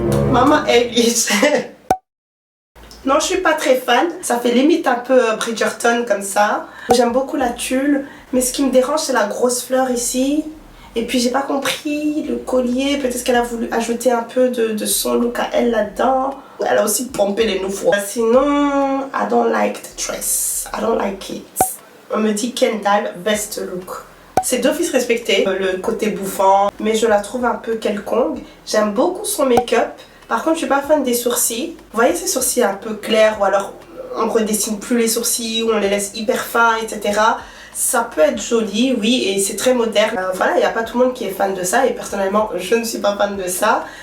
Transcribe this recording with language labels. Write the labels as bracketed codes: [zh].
[fr] Maman Eilish. Non, je suis pas très fan. Ça fait limite un peu Bridgerton comme ça. J'aime beaucoup la tulle. Mais ce qui me dérange, c'est la grosse fleur ici. Et puis, j'ai pas compris le collier. Peut-être qu'elle a voulu ajouter un peu de son look à elle là-dedans. Elle a aussi pompé les nouveaux. Sinon, [en] I don't like the dress. I don't like it. [fr] On me dit Kendall, [en] best look. [fr] C'est d'office respecté, le côté bouffant. Mais je la trouve un peu quelconque. J'aime beaucoup son make-up. Par contre, je suis pas fan des sourcils. Vous voyez ces sourcils un peu clairs ou alors on redessine plus les sourcils ou on les laisse hyper fins, etc. Ça peut être joli, oui, et c'est très moderne. Voilà, il n'y a pas tout le monde qui est fan de ça et personnellement, je ne suis pas fan de ça.